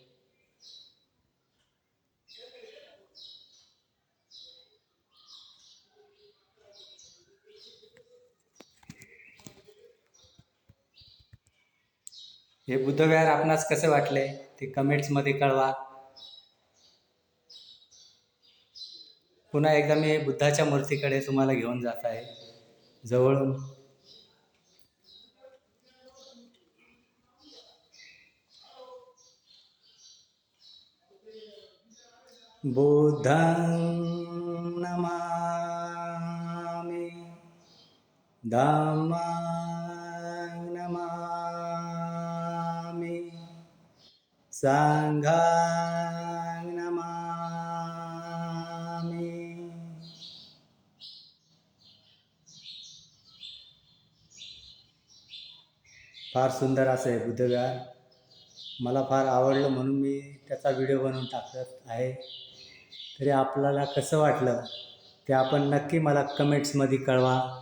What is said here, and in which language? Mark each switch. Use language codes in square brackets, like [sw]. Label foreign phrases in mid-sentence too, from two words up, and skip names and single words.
[mr] हे बुद्धविहार आपणास कसे वाटले ते कमेंट्समध्ये कळवा. पुन्हा एकदा मी बुद्धाच्या मूर्तीकडे तुम्हाला घेऊन जात आहे जवळून. [pi] बुद्धं नमामि, धम्मं नमामि, संघं नमामि. [mr] फार सुंदर असं आहे बुद्धविहार. मला फार आवडलं म्हणून मी त्याचा व्हिडिओ बनवून टाकत आहे. तरी आपल्याला कसं वाटलं ते आपण नक्की मला कमेंट्समध्ये कळवा.